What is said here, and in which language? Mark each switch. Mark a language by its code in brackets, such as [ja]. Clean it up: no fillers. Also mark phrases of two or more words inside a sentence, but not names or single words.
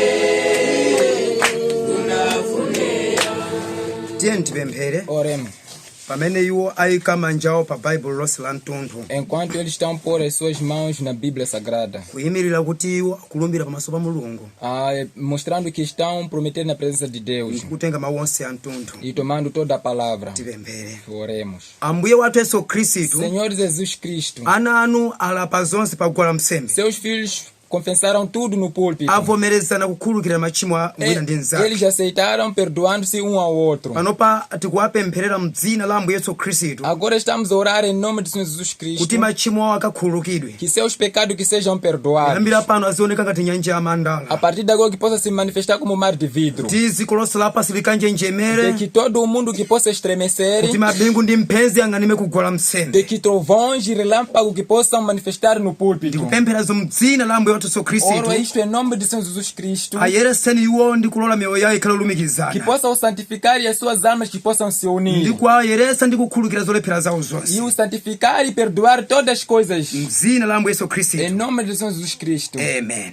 [ny] Tipemphere. [pt] Oremos. [ny] pamene iwo ayika manja awo pa baibulo lonse la mtunthu [pt] enquanto eles estão por as suas mãos na Bíblia Sagrada, [ny] kuyimirira kuti iwo akulumbira pamaso pa mulungu [pt] mostrando que estão prometendo na presença de Deus [ny] kutenga mawu onse a mtunthu. [pt] e tomando toda a palavra. [ny] Tipemphere. [pt] Oremos. [ny] Ambuye wathu Yesu Khristu, [pt] Senhor Jesus Cristo, [ny] ana anu alapa zonse pakugola msembe, [pt] seus filhos confessaram tudo no púlpito. [ny] avomerezana kukhululukira machimo a wina ndi nzake. [pt] Eles aceitaram, perdoando-se um ao outro. [ny] Panopa tikuwapempherera mdzina la Ambuye Yesu Khristu [pt] Agora estamos a orar em nome de Senhor Jesus Cristo, [ny] kuti machimo awo akakhululukidwe. [pt] que seus pecados que sejam perdoados. [ny] Kuyambira pano azioneka ngati nyanja ya [pt] A [ny] mandala, [pt] partir de agora que possa se manifestar como mar de vidro. [ny] kuti dziko lonse lapansi likanjenjemere, [pt] De que todo o mundo que possa estremecer. [ny] kuti mabingu ndi mphenzi ang'anime kugola [pt] De [ny] msembe. [pt] que trovões e relâmpagos que possam manifestar no púlpito. [ny] Ndikupempherazo mdzina la Ambuye wathu Yesu [pt] Oro [ny] Khristu, [pt] isto em nome de Senhor Jesus Cristo, [ny] ayereseni iwo ndi kulola miyoyo yawo ikhale [pt] que [ny] olumikizana, [pt] possam santificar e as suas almas que possam se unir. [ny] ndi kuwayeresa ndi kukhululukira zolephera zawo [pt] E [ny] zonse. [pt] o santificar e perdoar todas as coisas. [ny] Mdzina la Ambuye Yesu Khristu. [pt] Em nome de Senhor Jesus Cristo. Amen.